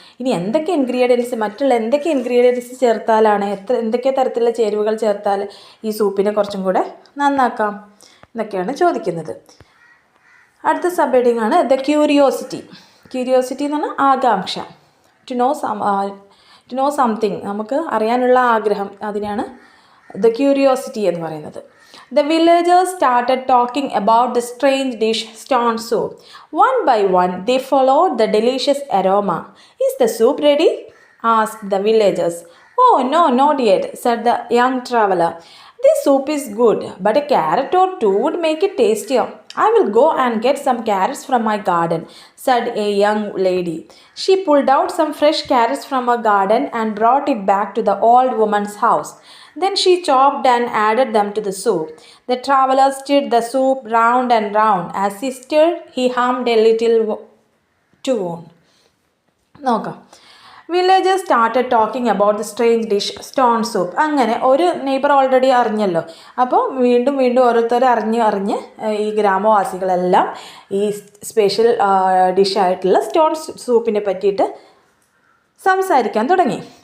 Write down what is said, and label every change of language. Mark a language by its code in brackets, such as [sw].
[ml] ഇനി മറ്റുള്ള എന്തൊക്കെ ഇൻഗ്രീഡിയൻസ് ചേർത്താലാണ്, എന്തൊക്കെ തരത്തിലുള്ള ചേരുവകൾ ചേർത്താൽ ഈ സൂപ്പിനെ കുറച്ചും കൂടെ നന്നാക്കാം എന്നൊക്കെയാണ് ചോദിക്കുന്നത്. അടുത്ത സബ് ഹെഡിങ് ആണ് ദ ക്യൂരിയോസിറ്റി. ക്യൂരിയോസിറ്റി എന്ന് പറഞ്ഞാൽ ആകാംക്ഷ. [en] to know something, [ml] നമുക്ക് അറിയാനുള്ള ആഗ്രഹം, അതിനാണ് ദ ക്യൂരിയോസിറ്റി എന്ന് പറയുന്നത്. [en] The villagers started talking about the strange dish stone soup. One by one, they followed the delicious aroma. Is the soup ready? Asked the villagers. Oh, no, not yet, said the young traveler. This soup is good, but a carrot or two would make it tastier. I will go and get some carrots from my garden, said a young lady. She pulled out some fresh carrots from her garden and brought it back to the old woman's house. Then she chopped and added them to the soup. The traveler stirred the soup round and round. As he stirred, he hummed a little tune. [ml] നോക്കാം. [en] Villagers started talking about the strange dish stone soup. [ml] അങ്ങനെ ഒരു neighbour already അറിഞ്ഞല്ലോ. അപ്പോൾ വീണ്ടും ഓരോരുത്തർ അറിഞ്ഞ് ഈ ഗ്രാമവാസികളെല്ലാം ഈ special ഡിഷായിട്ടുള്ള stone സൂപ്പിനെ പറ്റിയിട്ട് സംസാരിക്കാൻ തുടങ്ങി.